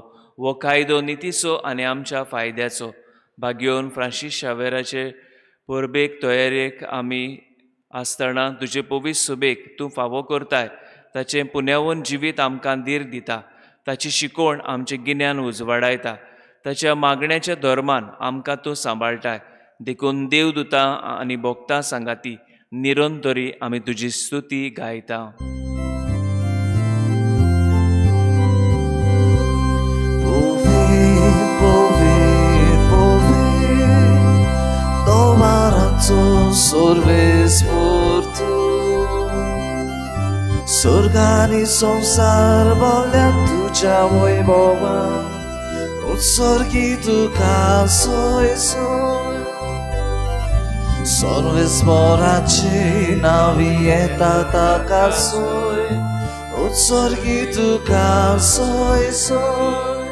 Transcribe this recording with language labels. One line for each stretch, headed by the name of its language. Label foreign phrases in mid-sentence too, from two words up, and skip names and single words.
Konkani: वो कायदो नितीचो आनी आमच्या फायद्याचो. भाग्योन फ्रांसीस शावेराचे परबेक तयारेक आमी आसतना तुजे पवित्र सुबेक तूं फावो करताय. ताचें पुण्यावून जिवीत आमकां धीर दिता. ताची शिकोवण आमचें गिन्यान उजवाडायता. ताच्या मागण्याच्या धर्मान आमकां तूं सांबाळटाय. देखून देवदूतां आनी भोगतां सांगाती निरंतरी आमी तुजी स्तुती गायता. Sorvespor tu Sorgani संसार भोवल्या तुज्या वैभवान उत्सर्गी तुका सोय सोय. सर्वेस्पराची नावी येता ताका सोय उत्सर्गी तुका सोय सोय.